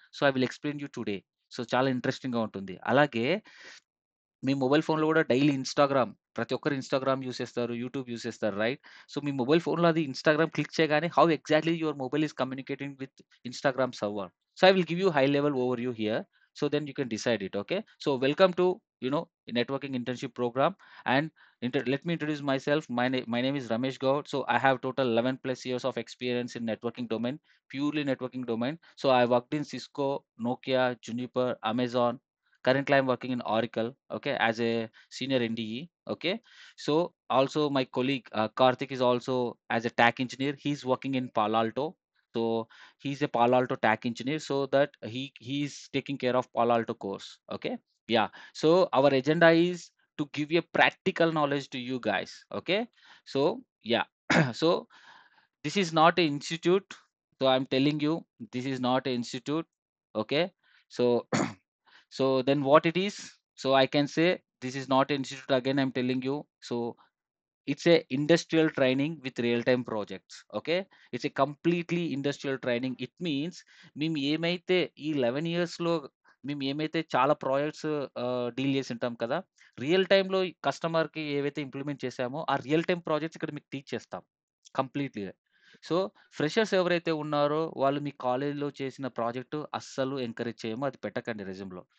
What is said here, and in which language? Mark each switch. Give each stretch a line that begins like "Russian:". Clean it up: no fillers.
Telugu: So,
English: I will explain you today.
Telugu: So, చాలా ఇంట్రెస్టింగ్‌గా ఉంటుంది. అలాగే మీ మొబైల్ ఫోన్‌లో గూడా డైలీ ఇన్‌స్టాగ్రామ్ ప్రతి ఒక్కరు ఇన్‌స్టాగ్రామ్ యూజ్ చేస్తారు. యూట్యూబ్ యూజ్ చేస్తారు రైట్? సో, మీ మొబైల్ ఫోన్‌లో అది ఇన్‌స్టాగ్రామ్ క్లిక్ చేయగానే
English: How exactly your mobile is communicating with Instagram server. So, I will give you high level overview here. So, then you can decide it. Okay. So, welcome to you know networking internship program and let me introduce myself. My name is Ramesh Gaur. So, I have total 11 plus years of experience in networking domain, purely networking domain. So, I worked in Cisco, Nokia, Juniper, Amazon. Currently, I'm working in Oracle, okay, as a senior NDE, okay. So also my colleague Karthik is also as a TAC engineer. He's working in Palo Alto. So he's a Palo Alto TAC engineer, so that he's taking care of Palo Alto course, okay. Yeah. So our agenda is to give you practical knowledge to you guys, okay. So yeah. So this is not an institute. So I'm telling you, this is not an institute, okay. So so then what it is? So I can say this is not an institute again. I'm telling you. So it's a industrial training with real time projects. Okay, it's a completely industrial training. It means
Telugu: మేము ఏమైతే ఈ 11 ఇయర్స్‌లో మేము ఏమైతే చాలా projects deal చేసి ఉంటాం కదా! రియల్ టైమ్‌లో కస్టమర్‌కి ఏవైతే ఇంప్లిమెంట్ చేసామో, ఆ రియల్ టైమ్ ప్రాజెక్ట్స్ ఇక్కడ మీకు టీచ్ చేస్తాం కంప్లీట్‌లీగా. సో, ఫ్రెషర్స్ ఎవరైతే ఉన్నారో వాళ్ళు మీ కాలేజ్‌లో చేసిన ప్రాజెక్ట్ అస్సలు ఎంకరేజ్ చేయము. అది పెట్టకండి రెజ్యూమ్‌లో.